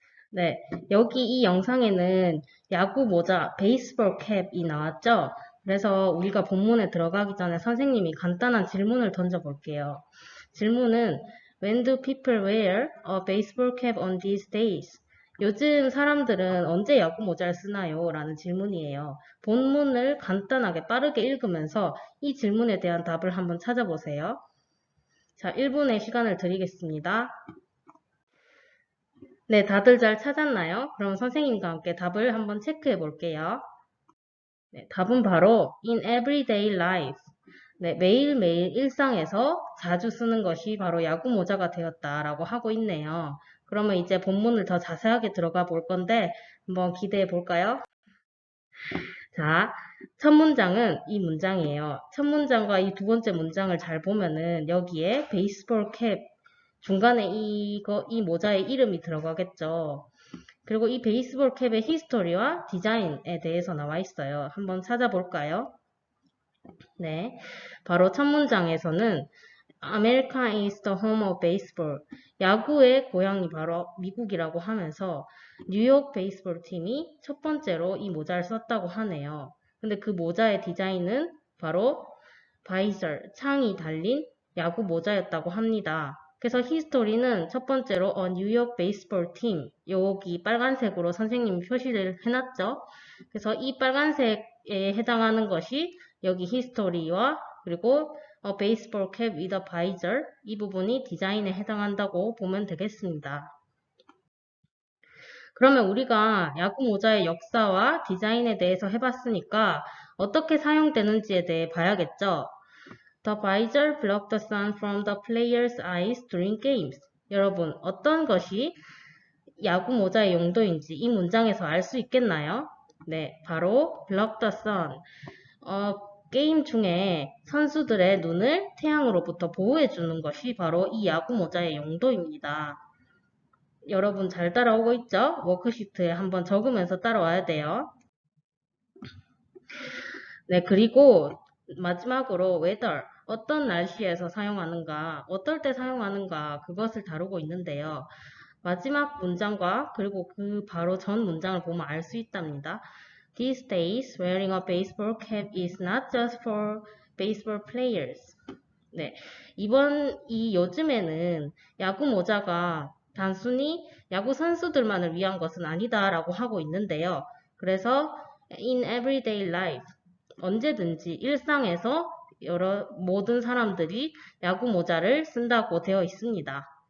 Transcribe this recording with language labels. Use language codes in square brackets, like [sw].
[ko] 네, 여기 이 영상에는 야구 모자, 베이스볼 캡이 나왔죠? 그래서 우리가 본문에 들어가기 전에 선생님이 간단한 질문을 던져볼게요. [en] 질문은 When do people wear a baseball cap on these days? [ko] 요즘 사람들은 언제 야구 모자를 쓰나요? 라는 질문이에요. 본문을 간단하게 빠르게 읽으면서 이 질문에 대한 답을 한번 찾아보세요. 자, 1분의 시간을 드리겠습니다. 네, 다들 잘 찾았나요? 그럼 선생님과 함께 답을 한번 체크해 볼게요. 네, 답은 바로 [en] in everyday life. [ko] 네, 매일매일 일상에서 자주 쓰는 것이 바로 야구 모자가 되었다라고 하고 있네요. 그러면 이제 본문을 더 자세하게 들어가 볼 건데 한번 기대해 볼까요? 자, 첫 문장은 이 문장이에요. 첫 문장과 이 두 번째 문장을 잘 보면은 여기에 베이스볼 캡 중간에 이 모자의 이름이 들어가겠죠. 그리고 이 베이스볼 캡의 히스토리와 디자인에 대해서 나와 있어요. 한번 찾아볼까요? 네. 바로 첫 문장에서는 [en] America is the home of baseball. [ko] 야구의 고향이 바로 미국이라고 하면서 뉴욕 베이스볼 팀이 첫 번째로 이 모자를 썼다고 하네요. 근데 그 모자의 디자인은 바로 바이저, 창이 달린 야구 모자였다고 합니다. 그래서 히스토리는 첫 번째로 뉴욕 베이스볼 팀, 여기 빨간색으로 선생님이 표시를 해놨죠. 그래서 이 빨간색에 해당하는 것이 여기 히스토리와 그리고 베이스볼 캡 위더 바이저 이 부분이 디자인에 해당한다고 보면 되겠습니다. 그러면 우리가 야구 모자의 역사와 디자인에 대해서 해봤으니까 어떻게 사용되는지에 대해 봐야겠죠. [en] The visor blocked the sun from the player's eyes during games. [ko] 여러분, 어떤 것이 야구 모자의 용도인지 이 문장에서 알 수 있겠나요? 네, 바로 [en] block the sun. [ko] 게임 중에 선수들의 눈을 태양으로부터 보호해주는 것이 바로 이 야구 모자의 용도입니다. 여러분 잘 따라오고 있죠? 워크시트에 한번 적으면서 따라와야 돼요. 네, 그리고 마지막으로 weather, 어떤 날씨에서 사용하는가, 어떨 때 사용하는가, 그것을 다루고 있는데요. 마지막 문장과 그리고 그 바로 전 문장을 보면 알 수 있답니다. [en] These days, wearing a baseball cap is not just for baseball players. [ko] 네, 요즘에는 야구 모자가 단순히 야구 선수들만을 위한 것은 아니다라고 하고 있는데요. 그래서 [en] in everyday life, [ko] 언제든지 일상에서 모든 사람들이 야구 모자를 쓴다고 되어 있습니다.